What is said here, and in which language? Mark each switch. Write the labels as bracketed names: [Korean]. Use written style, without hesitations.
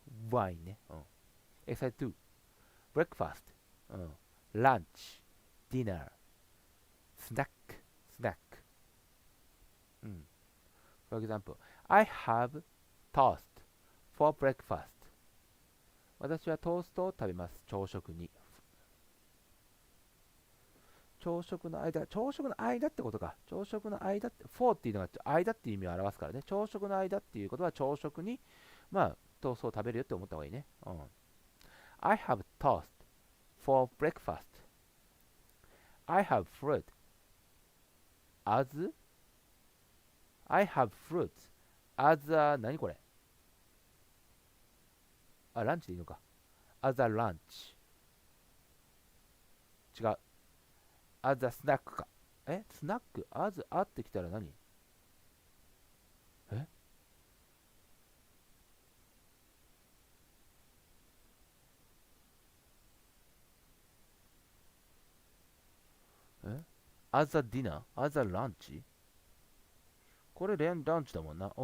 [English] Wine [Japanese] ね。うん。 [English] Exercise 2. Breakfast. うん。 Lunch, dinner, snack, snack. [Japanese] うん。 [English] For example, I have toast for breakfast. [Japanese] 私はトーストを食べます。朝食に。朝食の間ってことか。朝食の間って、for っていうのが間っていう意味を表すからね。朝食の間っていうことは朝食に、まあ、トーストを食べるよって思った方がいいね。うん。 [English] I have toast for breakfast. I have fruit as I have fruits as a [Japanese] 何これあ、ランチでいいのか。 [English] as a lunch [Japanese] 違う。 [English] as a snack か。 [Japanese] スナック [English] as a [Japanese] ってきたら何ええ [English] as a dinner as a lunch [Japanese] これランチだもんな。